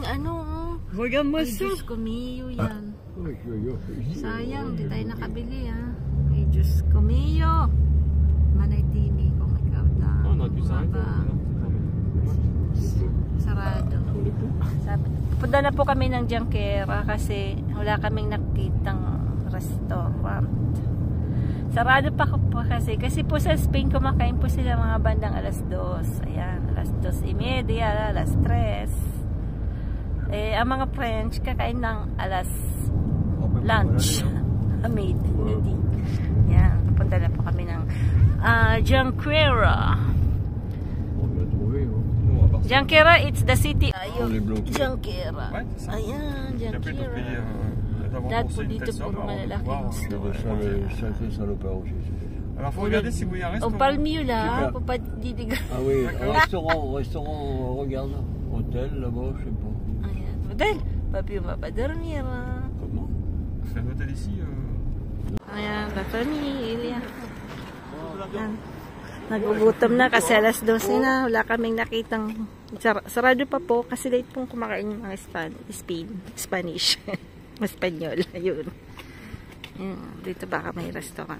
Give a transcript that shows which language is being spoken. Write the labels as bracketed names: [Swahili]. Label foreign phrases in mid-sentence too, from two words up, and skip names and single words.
[French] Regarde-moi ça. [Filipino] Diyos ko, Mio yan. Sayang, di tayo nakabili Ay, Diyos ko, Mio. Manay TV kung ikaw lang. [French] On aurait pu s'arrêter. [Filipino] Sarado. Punta na po kami ng Junquera kasi wala kaming nakitang restaurant. Sarado pa po kasi po sa Spain kumakain po sila mga bandang alas 2. Ayan, alas 2:30, alas 3. Ang mga French kakain ng alas lunch. Made. Hindi. Yan, punta na po kami ng Junquera. Junquera, [English] it's the city. [Filipino] Junquera. Ayan, Junquera. Dahil po dito puro malalaking store. [French] Alors faut regarder si vous y a un Au restaurant. Palmieux là, faut pas didiga. Ah oui, restaurant, regarde. Hôtel là-bas, je sais pas. Ayan, model. Papi, on va pas dormir. Comment? faire l'hôtel ici. [Filipino] Ayan, [Spanish] la familia. [Filipino] Ayan. Nagugutom na kasi alas 12 na. Wala kaming nakitang sarado pa po kasi late pong kumakain yung mga Spanish. Espanyol. Ayun. Dito baka may restaurant.